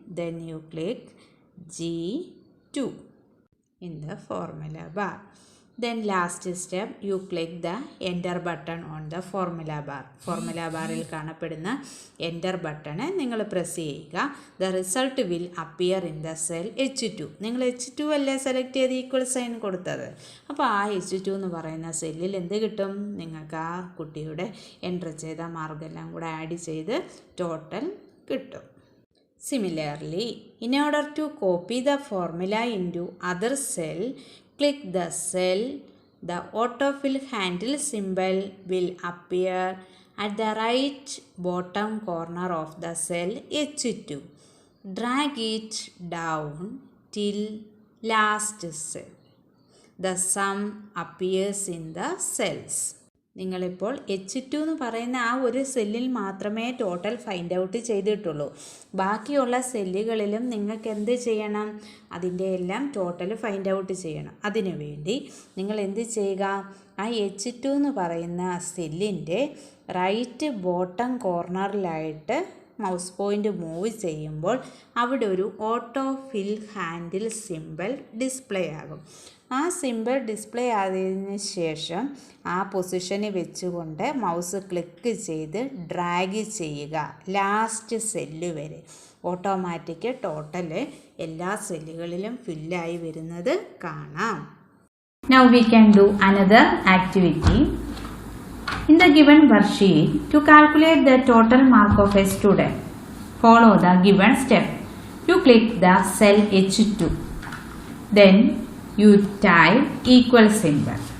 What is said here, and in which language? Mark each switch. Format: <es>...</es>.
<en>Then you click G2 in the formula bar. Then last step, you click the enter button on the formula bar.</en> <ml>Formula baril കാണപ്പെടുന്ന enter button നിങ്ങൾ press ചെയ്യുക.</ml> <en>The result will appear in the cell H2.</en> <ml>നിങ്ങൾ H2 അല്ലേ select ചെയ്ത് equal sign കൊടുത്തത്. അപ്പോൾ ആ H2 എന്ന് പറയുന്ന സെല്ലിൽ എന്ത് കിട്ടും? നിങ്ങൾക്ക് ആ കുട്ടിയുടെ എൻ്റർ ചെയ്ത മാർക്കെല്ലാം കൂടെ ആഡ് ചെയ്ത് ടോട്ടൽ കിട്ടും.</ml> <en>Similarly, in order to copy the formula into other cell, click the cell. The autofill handle symbol will appear at the right bottom corner of the cell H2. Drag it down till last cell. The sum appears in the cells.</en> <ml>നിങ്ങളിപ്പോൾ H2 എന്ന് പറയുന്ന ആ ഒരു സെല്ലിൽ മാത്രമേ total find out ചെയ്തിട്ടുള്ളൂ. ബാക്കിയുള്ള സെല്ലുകളിലും നിങ്ങൾക്ക് എന്ത് ചെയ്യണം? അതിൻ്റെ എല്ലാം ടോട്ടൽ ഫൈൻഡ് ഔട്ട് ചെയ്യണം. അതിനുവേണ്ടി നിങ്ങൾ എന്ത് ചെയ്യുക? ആ H2 എന്ന് പറയുന്ന സെല്ലിൻ്റെ right bottom കോർണറിലായിട്ട് mouse point move ചെയ്യുമ്പോൾ അവിടെ ഒരു ഓട്ടോ ഫിൽ ഹാൻഡിൽ സിമ്പിൾ ഡിസ്പ്ലേ ആകും. ആ സിമ്പിൾ ഡിസ്പ്ലേ ആയതിനു ശേഷം ആ പൊസിഷനിൽ വെച്ചുകൊണ്ട് മൗസ് ക്ലിക്ക് ചെയ്ത് ഡ്രാഗ് ചെയ്യുക ലാസ്റ്റ് സെല്ല് വരെ. ഓട്ടോമാറ്റിക് ടോട്ടൽ എല്ലാ സെല്ലുകളിലും ഫില്ലായി വരുന്നത് കാണാം.</ml> <en>Now we can do another activity. In the given worksheet, to calculate the total mark of a student, follow the given step. You click the cell H2. Then you type equal symbol.</en>